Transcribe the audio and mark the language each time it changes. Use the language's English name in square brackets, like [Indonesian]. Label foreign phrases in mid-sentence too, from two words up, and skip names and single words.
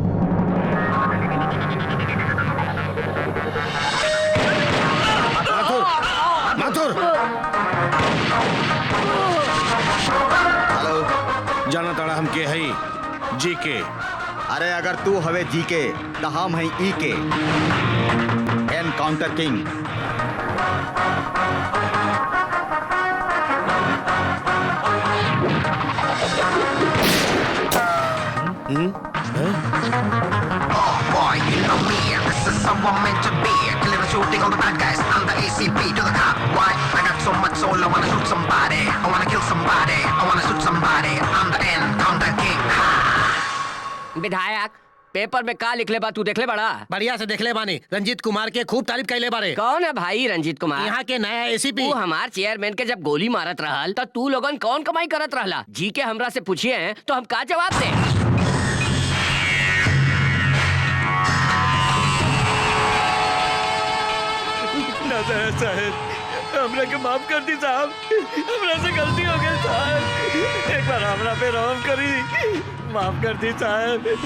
[Bhojpuri] माथुर, माथुर। हेलो, जाना ताड़ा हम के हई जीके। अरे अगर तू हवे जीके तो हम हैं ई के, [English] encounter king. Oh boy, you know me, this is how I'm meant to be. Killing and shooting all the bad guys, I'm the ACP to the cop. Why? I got so much soul, I wanna shoot somebody, I wanna kill somebody, I wanna shoot somebody. I'm the encounter king. [Bhojpuri] विधायक, पेपर में का लिखले बा तू देखले बड़ा? बढ़िया से देखले बानी, रंजीत कुमार के खूब तारीफ कैले बारे। कौन है भाई रंजीत कुमार? यहाँ के नया एसीपी। तू हमार चेयरमैन के जब गोली मारत रहल तो तू लोगन कौन कमाई करत रहला? जी के हमरा से पूछिए हैं तो हम का जवाब दे? साहब हमरा के माफ कर दी साहब, हमरा से गलती हो गई साहब, एक बार हमरा पे रहम करी, माफ कर दी साहब।